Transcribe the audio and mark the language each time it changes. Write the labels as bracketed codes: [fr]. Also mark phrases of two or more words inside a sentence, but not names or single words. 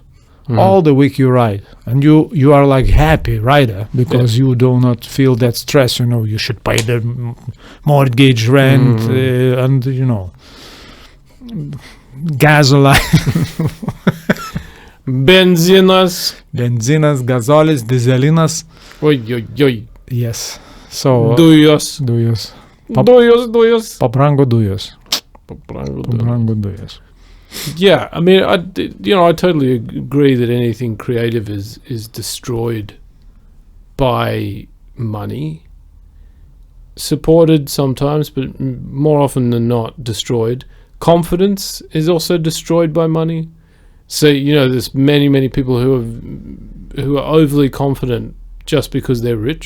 [en] All the week you write, and you are like happy writer, because you do not feel that stress. You should pay the mortgage, rent, and gasoline. [lt] Benzinas. benzinas, gasolis, dizelinas. Oi, oi, oi. [en] Yes. So [lt] Dujos. dujos. Pap- Dujos. Pabrango dujos. Pabrango dujos. [en] Yeah, I mean, I totally agree that anything creative is destroyed by money. Supported sometimes, but more often than not destroyed. Confidence is also destroyed by money. So there's many people who are overly confident just because they're rich,